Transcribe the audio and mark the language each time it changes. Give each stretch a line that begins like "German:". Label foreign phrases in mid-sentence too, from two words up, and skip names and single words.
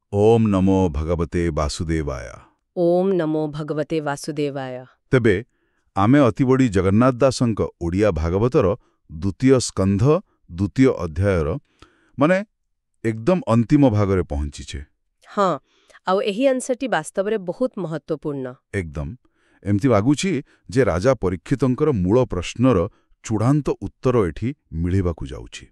Sanskrit: ओम नमो भगवते वासुदेवाय। ओम नमो भगवते वासुदेवाय।
Odia: ତେବେ ଆମେ ଅତିବଡ଼ୀ ଜଗନ୍ନାଥ ଦାସଙ୍କ ଓଡ଼ିଆ ଭାଗବତର ଦ୍ୱିତୀୟ ସ୍କନ୍ଧ ଦ୍ୱିତୀୟ ଅଧ୍ୟାୟର ମାନେ ଏକଦମ ଅନ୍ତିମ ଭାଗରେ ପହଞ୍ଚିଛେ। ହଁ ଆଉ ଏହି ଅଂଶଟି ବାସ୍ତବ ରେ ବହୁତ ମହତ୍ୱପୂର୍ଣ୍ଣ। ଏକଦମ ଏମିତି ଲାଗୁଛି ଯେ ରାଜା ପରୀକ୍ଷିତଙ୍କର ମୂଳ ପ୍ରଶ୍ନର ଚୂଡ଼ାନ୍ତ ଉତ୍ତର ଏଠି ମିଳିବାକୁ ଯାଉଛି।